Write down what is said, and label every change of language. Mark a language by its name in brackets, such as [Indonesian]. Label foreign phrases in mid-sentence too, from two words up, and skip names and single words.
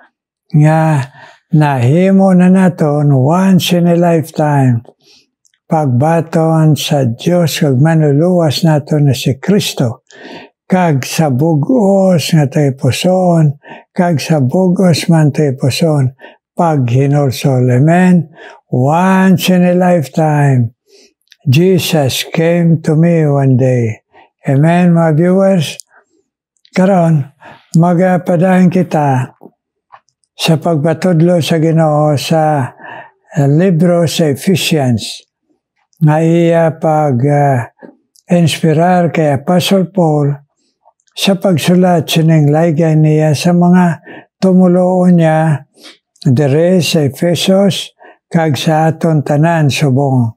[Hiligaynon] nga nahimo na naton [English] once in a lifetime [Hiligaynon] pagbaton sa Dios kag manluluwas naton na si Kristo kag sa bugos nga tayo puson kag sa bugos man tayo puson pag hinulsol. Amen. [English] Once in a lifetime, Jesus came to me one day. [Hiligaynon] Amen, mga viewers. Karon, magapadahin kita sa pagbatudlo sa Ginoo sa libro sa Ephesians. Nga iya pag-inspirar kay Apostle Paul sa pagsulat sining laygay niya sa mga tumuloon niya dire sa Efesos kag sa aton tanan subong.